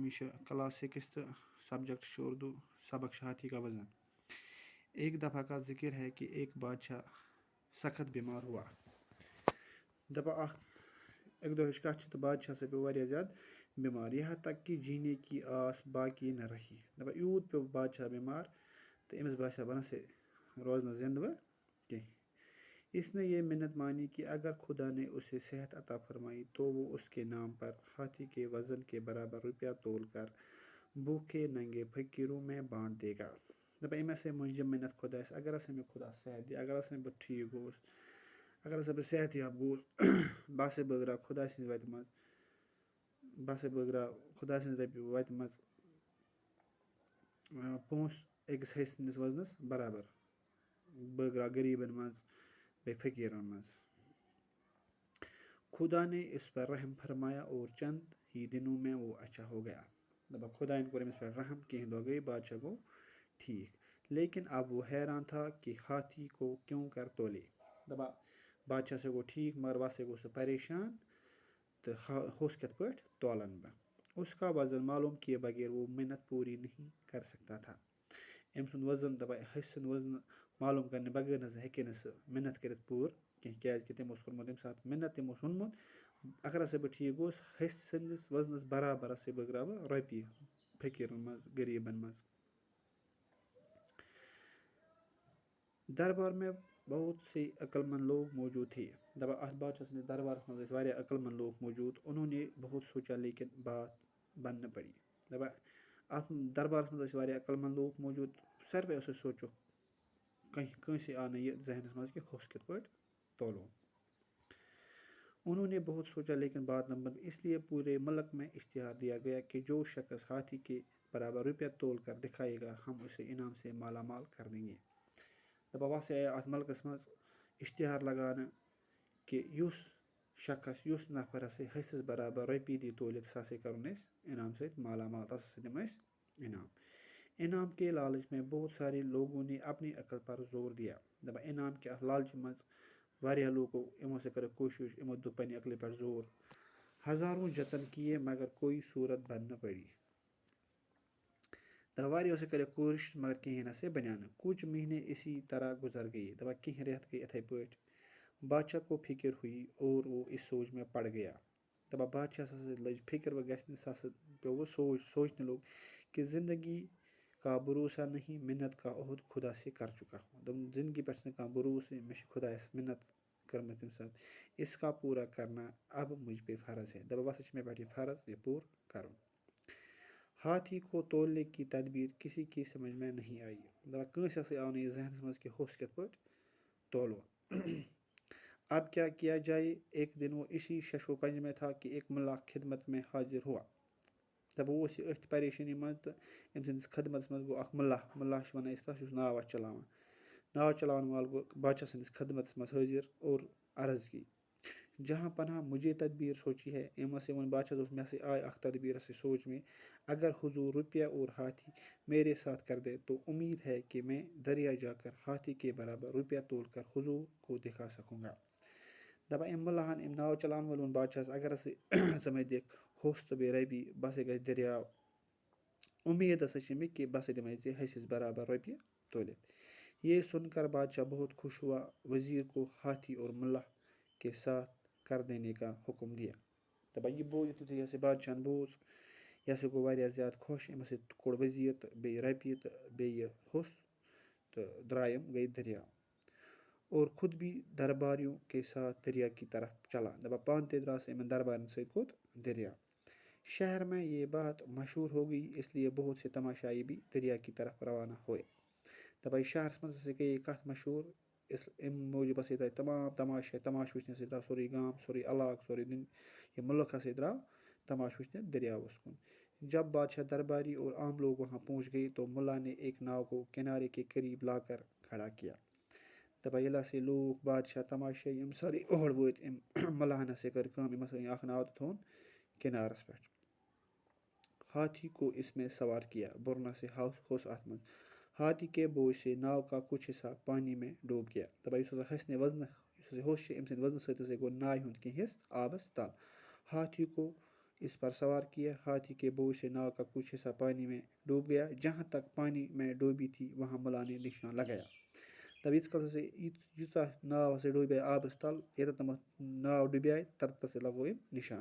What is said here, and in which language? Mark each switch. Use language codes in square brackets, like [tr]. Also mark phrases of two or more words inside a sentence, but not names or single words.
[ur] یہ کلاس 6 سبجیکٹ اردو سبق ہاتھی کا وزن. ایک دفعہ کا ذکر ہے کہ ایک بادشاہ سخت بیمار ہوا. [ks] دپا ایک دہ کت بادشاہ سے پیو واریاہ زیادہ بیمار [ur] یہاں تک کہ جینے کی آس باقی نہ رہی. [ks] دپا یوت پیو بادشاہ بیمار تو امس باسیا بنا سے روزنہ زندہ کی. [ur] اس نے یہ منت مانی کہ اگر خدا نے اسے صحت عطا فرمائی تو وہ اس کے نام پر ہاتھی کے وزن کے برابر روپیہ تول کر بھوکے ننگے فقیروں میں بانٹ دے گا. [ks] دپا ام ہسا مجم منت خدا اگر ہسا میں خدا صحت دی اگر ہسا بہ ٹھیک گوس اگر ہسا بہ صحت یاب گوس بہ ہسا بٲگراو خدا سٕنٛزِ وتہِ منٛز بہ ہسا بٲگراو خدا سٕنٛزِ رۄپیہِ وتہِ منٛز پونٛسہٕ أکِس حصہٕ سٕنٛدِس وزنس برابر بٲگراو غریٖبن منٛز بیٚیہِ فقیٖرن منٛز. [ur] خدا نے اس پر رحم فرمایا اور چند ہی دنوں میں وہ اچھا ہو گیا. [ks] دپا خدا کور أمِس پٮ۪ٹھ رحم کینٛہہ دۄہ گٔے بادشاہ گوٚو ٹھیٖک. [ur] لیکن اب وہ حیران تھا کہ ہاتھی کو کیوں کر تولے. [ks] دپا بادشاہ سے گوٚو ٹھیک مگر وہ ہسا گوٚو سُہ پریشان تہٕ ہوٚس کِتھ پٲٹھۍ تولن بہٕ. [ur] اس کا وزن معلوم کیے بغیر وہ منت پوری نہیں کر سکتا تھا. [ks] أمۍ سُنٛد وزن دپا حصہٕ سُنٛد وزن معلوم کرنہٕ بغٲر نسا ہیٚکہِ نہٕ سُہ محنت کٔرِتھ پوٗرٕ کینٛہہ کیازِ کہِ تٔمۍ اوس کوٚرمُت تمہِ ساتہٕ محنت تٔمۍ اوس ووٚنمُت اگر ہسا بہٕ ٹھیٖک گوس حصہٕ سٕنٛدِس وزنس برابر ہسا بٲگراو بہٕ رۄپیہِ فقیٖرن منٛز غریٖبن منٛز. [ur] دربار میں بہت سے عقل مند لوگ موجود تھے. [ks] دپا اتھ بادشاہ سٕنٛدِس دربارس منٛز ٲسۍ واریاہ عقل مند لوگ موجود. [ur] انہوں نے بہت سوچا لیکن بات بن نہ پڑی. [ks] دپا اتھ دربارس منٛز ٲسۍ واریاہ عقل مند لوگ موجود. ساروٕے اوس سوچو کٲنٛسے آو نہٕ یہِ ذہنس منٛز کہِ ہوٚس کِتھ پٲٹھۍ تولو. [ur] انہوں نے بہت سوچا لیکن بات نہ بن. اس لیے پورے ملک میں اشتہار دیا گیا کہ جو شخص ہاتھی کے برابر روپیہ تول کر دکھائے گا ہم اسے انعام سے مالا مال کر دیں گے. [ks] دپا وسا آیا اتھ ملکس منٛز اشتہار لگاونہٕ کہ یُس شخص یُس نفر ہسا حصس برابر رۄپیہِ دی تولِتھ سُہ ہسا کرون أسۍ انعام سۭتۍ مالا مال تس ہسا دِمو أسۍ انعام. [ur] انعام کے لالچ میں بہت سارے لوگوں نے اپنی عقل پر زور دیا. [ks] دپا انعام کے اتھ لالچہِ منٛز واریاہ لوگو یِمو سا کٔرٕکھ کوٗشش یِمو دیُت پننہِ عقلہِ پٮ۪ٹھ زور. [ur] ہزاروں جتن کیے مگر کوئی صورت بن نہ پڑی. [ks] دپا واریاہو سا کٔرٕکھ کوٗشش مگر کِہینۍ نسا بنیو نہٕ. [ur] کچھ مہینے اسی طرح گزر گئے. [ks] دپا کینٛہہ رٮ۪تھ گٔے یِتھے پٲٹھۍ. [ur] بادشاہ کو فکر ہوئی اور وہ اس سوچ میں پڑ گیا. [ks] دپا بادشاہس ہسا لٔج فکر وۄنۍ گژھِ نہٕ سُہ ہسا پیوٚو وۄنۍ سوچنے لوگ [ur] کہ زندگی کا بھروسہ نہیں منت کا عہد خدا سے کر چکا ہوں. [ks] دوٚپُن زندگی پٮ۪ٹھ چھُنہٕ کانٛہہ بھروسہٕ مےٚ چھِ خۄدایس منت کٔرمٕژ تمہِ ساتہٕ [ur] اس کا پورا کرنا اب مجھ پہ فرض ہے. [ks] دپا وسا چھِ مےٚ پٮ۪ٹھ یہِ فرض یہِ پوٗرٕ کرُن. [ur] ہاتھی کو تولنے کی تدبیر کسی کی سمجھ میں نہیں آئی. [ks] دپا کٲنٛسہِ ہسا آو نہٕ یہِ ذہنس منٛز کہ ہوٚس کِتھ پٲٹھۍ تولو. [ur] اب کیا کیا جائے. ایک دن وہ اسی شش و پنج میں تھا کہ ایک ملا خدمت میں حاضر ہوا. [ks] دپا وہ اوس یہِ أتھۍ پریشٲنی منٛز تہٕ أمۍ سٕنٛدِس خدمتس منٛز گوٚو اکھ ملا چھِ وَنان أسۍ تَتھ یُس ناو آسہِ چلاوان. ناو چلاون وول گوٚو بادشاہ سٕنٛدِس خدمتس منٛز حٲضر [ur] اور عرض کی جہاں پناہ مجھے تدبیر سوچی ہے. [ks] أمۍ ہسا ووٚن بادشاہ دوٚپُس مےٚ ہسا آے اکھ تدبیر ہسا سوچ میں. [ur] اگر حضور روپیہ اور ہاتھی میرے ساتھ کر دیں تو امید ہے کہ میں دریا جا کر ہاتھی کے برابر روپیہ تول کر حضور کو دکھا سکوں گا. [ks] دپا أمۍ مُلاہن أمۍ ناو چلاون وول ووٚن بادشاہس اگر ہسا ژٕ مےٚ دِکھ ہوٚس تہٕ بیٚیہِ رۄپیہِ بہٕ ہسا گژھٕ دٔریاو. امید ہسا چھِ مےٚ کہ بہٕ ہسا دِمے ژےٚ حصس برابر رۄپیہِ تولِتھ. [ur] یہ سن کر بادشاہ بہت خوش ہوا. وزیر کو ہاتھی اور ملا کے ساتھ کر دینے کا حکم دیا. [ks] دپا یہِ یُتھُے ہسا بادشاہن بوٗز یہِ ہسا گوٚو واریاہ زیادٕ خۄش. أمۍ ہسا کوٚڑ وزیٖر تہٕ بیٚیہِ رۄپیہِ تہٕ بیٚیہِ ہوٚس تہٕ درٛاے یِم گٔے دٔریاو [ur] اور خود بھی درباریوں کے ساتھ دریا کی طرف چلا. [ks] دپا پانہٕ تہِ درٛاو سُہ یِمن دربارن سۭتۍ کوٚت دٔریاو. [ur] شہر میں یہ بات مشہور ہو گئی اس لیے بہت سے تماشائی بھی دریا کی طرف روانہ ہوئے. [ks] دپا یہِ شہرس منٛز ہسا گٔے یہِ کتھ مشہوٗر امہِ موٗجوٗب ہسا درٛاے تمام تماشہٕ وٕچھنہِ ہسا درٛاو سورُے گام سورُے علاقہٕ سورُے یہِ مُلک ہسا درٛاو تماشہٕ وٕچھنہِ دریاوس کُن. [ur] جب بادشاہ درباری اور عام لوگ وہاں پہنچ گئے تو ملا نے ایک ناؤ کو کنارے کے قریب لا کر کھڑا کیا. [ks] دپا ییٚلہِ ہسا لوٗکھ بادشاہ تماشٲیی یِم سٲری اور وٲتۍ أمۍ مُلاہن ہسا کٔر کٲم أمۍ ہسا أنۍ اکھ ناو تہٕ تھوٚوُن کنارس پٮ۪ٹھ. [ur] ہاتھی کو اس میں سوار کیا. [ks] بورنا سے ہوٚس اتھ منٛز. [ur] ہاتھی کے بوجھ سے ناؤ کا کچھ حصہ پانی میں ڈوب گیا. [ks] دپا یُس ہسا ہسنہِ وزنہٕ یُس ہسا ہوٚش چھِ أمۍ سٕنٛدِ وزنہٕ سۭتۍ ہسا گوٚو ناوِ ہُنٛد کینٛہہ حصہٕ آبس تل. [ur] ہاتھی کو اس پر سوار کیا. ہاتھی کے بوجھ سے ناؤ کا کچھ حصہ پانی میں ڈوب گیا. جہاں تک پانی میں ڈوبی تھی وہاں ملا نے نشان لگایا. [ks] دَپ ییٖتِس کالس ہسا ییٖژاہ ناو ہسا ڈوٗبے آبس تل ییٚتٮ۪تھ تامَتھ ناو ڈُبیٛاے تَتٮ۪تھ ہسا لگوو أمۍ نِشان.